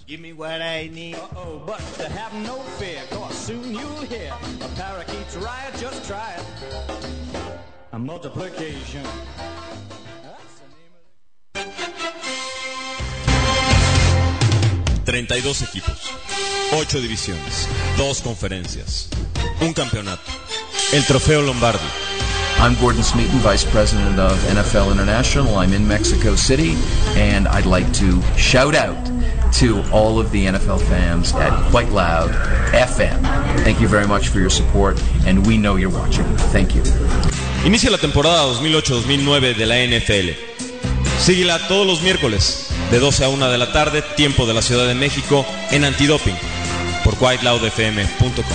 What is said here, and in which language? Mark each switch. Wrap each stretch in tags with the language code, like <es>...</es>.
<en>Give me what I need. Uh-oh, but to have no fear, cause soon you'll hear a parakeet's riot, just try it. A multiplication. That's the name of...</en> <es>32 equipos, 8 divisiones, 2 conferencias, un campeonato, el Trofeo Lombardi.</es> <en>I'm Gordon Smeaton, Vice President of NFL International. I'm in Mexico City, and I'd like to shout out to all of the NFL fans at Quite Loud FM. Thank you very much for your support, and we know you're watching. Thank you.</en> <es>Inicia la temporada 2008-2009 de la NFL. Síguela todos los miércoles, de 12 a 1 de la tarde, tiempo de la Ciudad de México, en Antidoping, por quietloudfm.com.</es>